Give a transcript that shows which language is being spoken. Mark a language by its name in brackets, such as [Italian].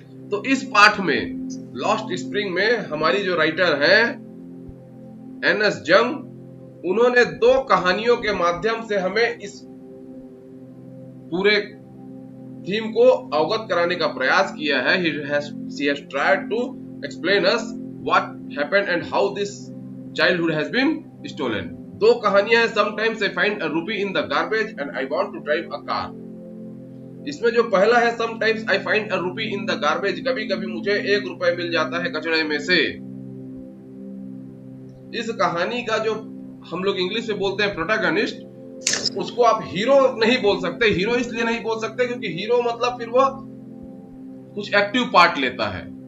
[Hindi] तो इस पाठ में लॉस्ट स्प्रिंग में हमारी जो राइटर है एन.एस. जंग, उन्होंने 2 कहानियों के माध्यम से हमें इस पूरे थीम को अवगत कराने का प्रयास किया है। [English] She has tried to explain us what happened and how this childhood has been stolen. [Hindi] 2 कहानियां हैं। [English] Sometimes I find a rupee in the garbage and I want to drive a car. [Hindi] इसमें जो पहला है [English] Sometimes I find a rupee in the garbage, [Hindi] कभी कभी मुझे 1 रुपए मिल जाता है कचड़े में से। इस कहानी का जो हम लोग इंग्लिश में बोलते हैं प्रोटैगनिस्ट, उसको आप हीरो नहीं बोल सकते। हीरो इसलिए नहीं बोल सकते क्योंकि हीरो मतलब फिर वो कुछ एक्टिव पार्ट लेता है।